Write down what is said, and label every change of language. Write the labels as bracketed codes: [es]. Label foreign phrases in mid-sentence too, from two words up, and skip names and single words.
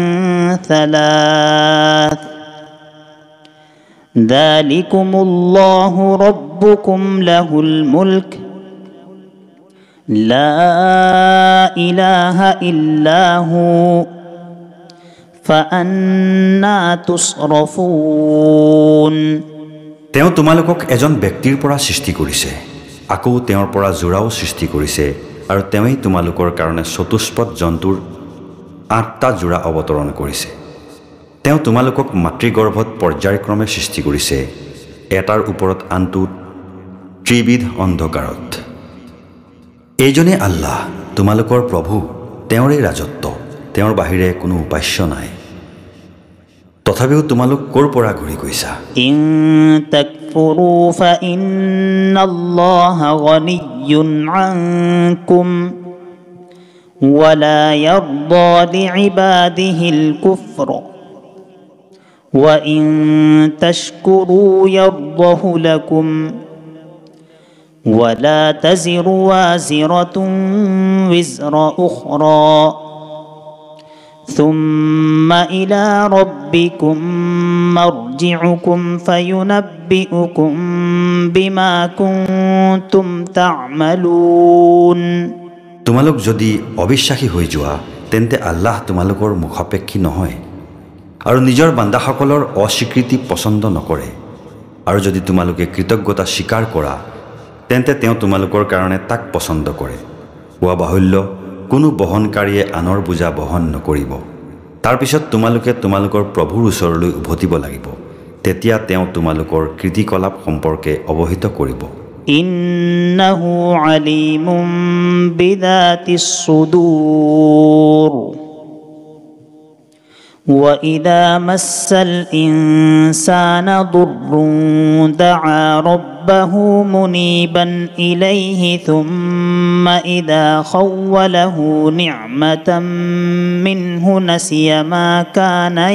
[ar] ثلاث ذلكم الله ربكم له الملك لا إله إلا هو فأنا تصرفون। [as] তেওঁ তোমালোকক এজন ব্যক্তিৰ পৰা সৃষ্টি কৰিছে, আকৌ তেওঁৰ পৰা জোৰাও সৃষ্টি কৰিছে, আৰু তেওঁই তোমালোকৰ কাৰণে চতুষ্পদ জন্তুৰ 8টা জোৰা অৱতৰণ কৰিছে। তেওঁ তোমালোকক মাতৃগৰ্ভত পৰ্যায়ক্ৰমে সৃষ্টি কৰিছে, এটাৰ ওপৰত আনটো ত্ৰিবিধ অন্ধকাৰত। এইজনে আল্লাহ, তোমালোকৰ প্ৰভু, তেওঁৰে ৰাজত্ব, তেওঁৰ বাহিৰে কোনো উপাস্য নাই। তথাপিও তোমালোক ক'ৰ পৰা ঘূৰি গৈছা? [ar] إن تكفروا فإن الله غني عنكم ولا يرضى لعباده الكفر وإن تشكروا يرضه لكم ولا تزر وازرة وزر أخرى ثم إلى ربكم مرجعكم فينبئكم بما كنتم تعملون [as] তোমালোক যদি অবিশ্বাসী হৈ যোৱা তেন্তে আল্লাহ তোমালোকৰ মুখাপেক্ষী নহয় আৰু নিজৰ বান্দাসকলৰ অস্বীকৃতি পছন্দ নকৰে আৰু যদি তোমালোকে কৃতজ্ঞতা স্বীকাৰ কৰা তেন্তে তেওঁ তোমালোকৰ কাৰণে তাক পছন্দ কৰে কোৱা বাহুল্য কোনো বহনকাৰীয়ে আনৰ বোজা বহন নকৰিব তাৰ পিছত তোমালোকে তোমালোকৰ প্ৰভুৰ ওচৰলৈ উভতিব লাগিব তেতিয়া তেওঁ তোমালোকৰ কৃতিকলাপ সম্পৰ্কে অৱহিত কৰিব [ar] إنه عليم بذات الصدور وإذا مس الإنسان ضر دعا ربه منيبا إليه ثم إذا خوله نعمة منه نسي ما كان